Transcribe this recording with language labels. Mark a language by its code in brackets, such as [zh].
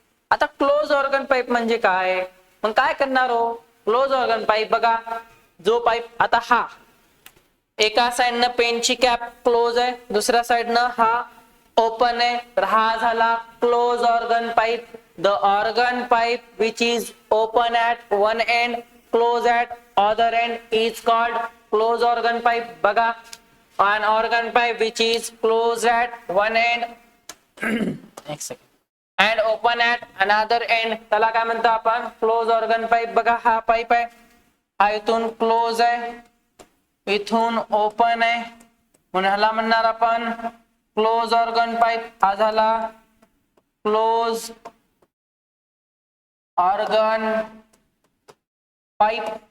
[mr] आता close organ pipe म्हणजे काय मग काय करणार हो क्लोज ऑर्गन पाईप बघा जो पाईप आता हा एका साइडनं पेनची कॅप क्लोज आहे दुसऱ्या साइडनं हा ओपन आहे तर हा झाला close organ pipe. [en] The organ pipe which is open at one end close at other end is called close organ pipe. [mr] बघा [en] an organ pipe which is closed at one end and open at another end [mr] त्याला काय म्हणतो आपण close organ pipe. बघा हा pipe आहे हा इथून क्लोज आहे इथून ओपन आहे म्हणून ह्याला म्हणणार आपण क्लोज ऑर्गन पाईप. हा झाला क्लोज ऑर्गन पाईप.